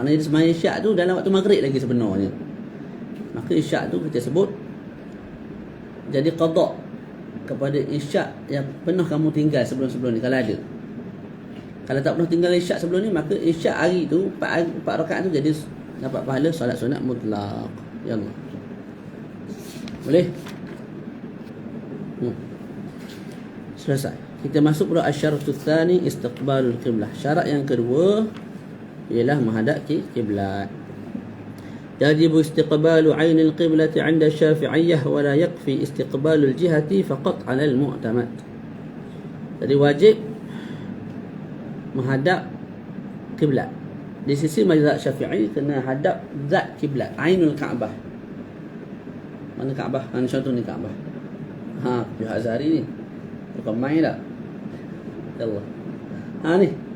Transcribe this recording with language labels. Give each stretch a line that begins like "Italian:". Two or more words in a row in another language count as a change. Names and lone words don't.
Malay: Maknanya dia sembahyang isyak tu dalam waktu maghrib lagi sebenarnya. Maka isyak tu kita sebut jadi qada kepada isyak yang pernah kamu tinggal sebelum-sebelum ni, kalau ada. Kalau tak pernah tinggal isyak sebelum ni, maka isyak hari tu 4 rakaat tu jadi dapat pahala solat sunat mutlak.
Arabic: يا الله.
Malay: Boleh? Selesai. Kita masuk pada
Arabic: الشرط الثاني استقبال القبلة.
Malay: Syarat yang kedua ialah menghadap kiblat.
Arabic: يجب استقبال عين القبلة عند الشافعية ولا يكفي استقبال الجهة فقط على المعتمد.
Malay: Jadi wajib menghadap kiblat. Di sisi mazhab Syafi'i kena hadap zat kiblat,
Arabic: عين الكعبة.
Malay: Mana Kaabah? Mana contoh ni Kaabah? Pihak Azhari ni. Bukan main tak?
Arabic: يا الله.
Malay: Ni.